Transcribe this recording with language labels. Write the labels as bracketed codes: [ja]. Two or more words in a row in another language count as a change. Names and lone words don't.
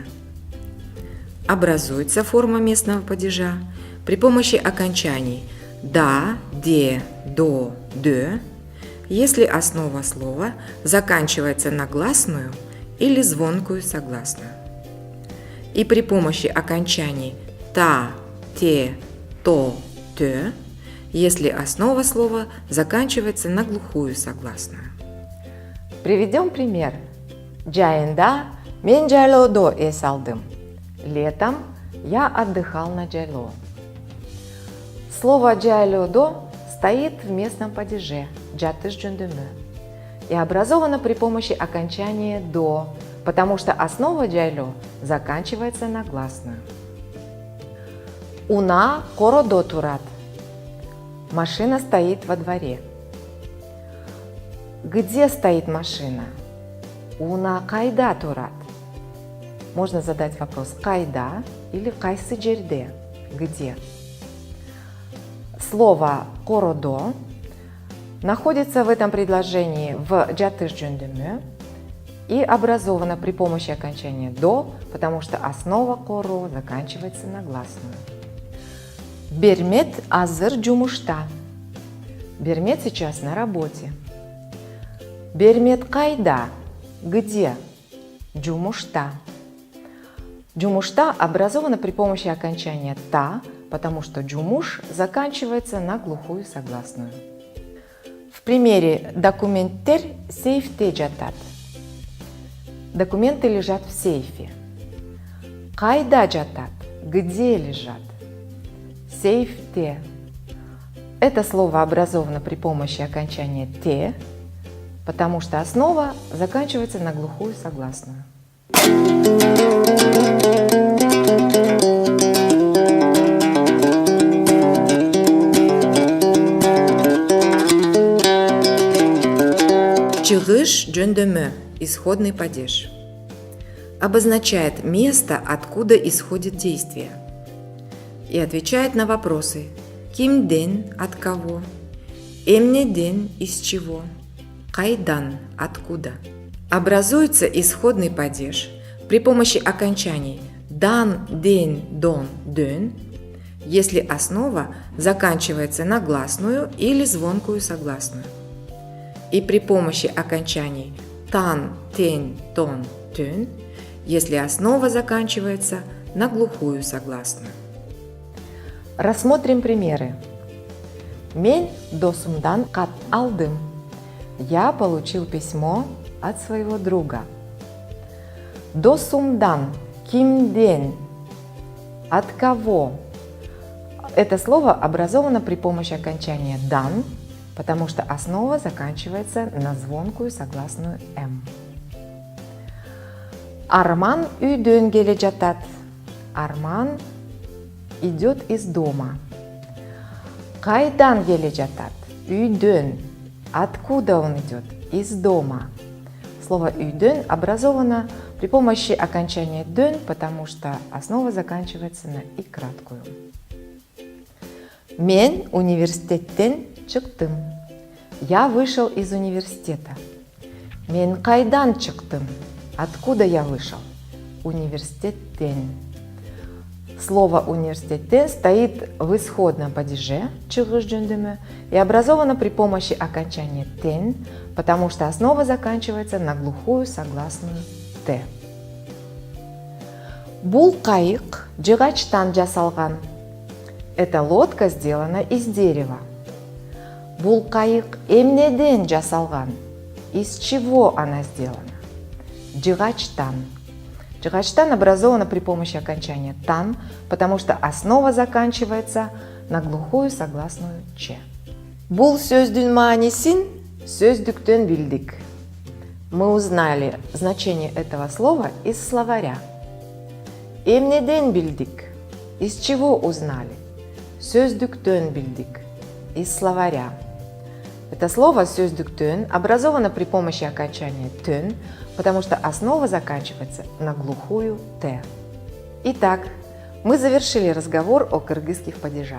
[ru] Образуется форма местного падежа при помощи окончаний «да», «де», «до», «дö», если основа слова заканчивается на гласную или звонкую согласную. И при помощи окончаний «та», «те», «то», «тö», если основа слова заканчивается на глухую согласную. Приведем пример. [ky] Жайында мен жайлоодо эс алдым. [ru] Летом я отдыхал на жайлоо. Слово «жайлоодо» стоит в местном падеже [ky] «жатыш жөндөмү» [ru] и образовано при помощи окончания «до», потому что основа «жайлоо» заканчивается на гласную. [ky] Уна коrodо турат. [ru] Машина стоит во дворе. Где стоит машина? [ky] Уна кайда турат. [ru] Можно задать вопрос «кайда» или [ky] «кайсы жерде» – [ru] «где?». Слово «коrodо» находится в этом предложении в [ky] «жатыш жөндөмү» [ru] и образовано при помощи окончания «до», потому что основа «коро» заканчивается на гласную. [ky] Бермет азыр жумушта. [ru] Бермет сейчас на работе. [ky] Бермет кайда. [ru] Где? Жумушта. Жумушта образована при помощи окончания «та», потому что джумуш заканчивается на глухую согласную. В примере [ky] «документтер сейфте жатат». [ru] Документы лежат в сейфе. [ky] Кайда жатат. [ru] Где лежат? [ky] Сейфте. [ru] Это слово образовано при помощи окончания «те», потому что основа заканчивается на глухую согласную. [ky] Чыгыш жөндөмү – [ru] исходный падеж. Обозначает место, откуда исходит действие. И отвечает на вопросы кимден – от кого, эмнеден – из чего, кайдан – откуда. Образуется исходный падеж при помощи окончаний дан, ден, дон, дön, если основа заканчивается на гласную или звонкую согласную. И при помощи окончаний тан, тен, тон, тön, если основа заканчивается на глухую согласную. Рассмотрим примеры. [ky] Мен досумдан кат алдым. [ru] Я получил письмо от своего друга. [ky] Досумдан, кимден, [ru] от кого? Это слово образовано при помощи окончания дан, потому что основа заканчивается на звонкую согласную «м». [ky] Арман үйдөн келе жатат. [ru] Арман идет из дома. [ky] Кайдан келе жатат. Үйдөн. [ru] Откуда он идет? Из дома. Слово «үйдөн» образовано при помощи окончания «дön», потому что основа заканчивается на «и» краткую. [ky] Мен университеттен чыктым. [ru] Я вышел из университета. [ky] Мен кайдан чыктым. [ru] Откуда я вышел? [ky] Университеттен. [ru] Слово «университеттен» стоит в исходном падеже [ky] чыгыш жөндөмү [ru] и образовано при помощи окончания «тен», потому что основа заканчивается на глухую согласную «т». [ky] Бул кайык жыгачтан жасалган. [ru] Эта лодка сделана из дерева. [ky] Бул кайык эмнеден жасалган. [ru] Из чего она сделана? Жыгачтан. Жыгачтан образована при помощи окончания «тан», потому что основа заканчивается на глухую согласную «ч». [ky] Бул сөздүн маанисин сөздүктөн билдик. [ru] Мы узнали значение этого слова из словаря. [ky] Эмнеден билдик. [ru] Из чего узнали? [ky] сөздіктен білдік [ru] из словаря. Это слово сөздіктен образовано при помощи окончания «тен», потому что основа заканчивается на глухую «т». Итак, мы завершили разговор о кыргызских падежах.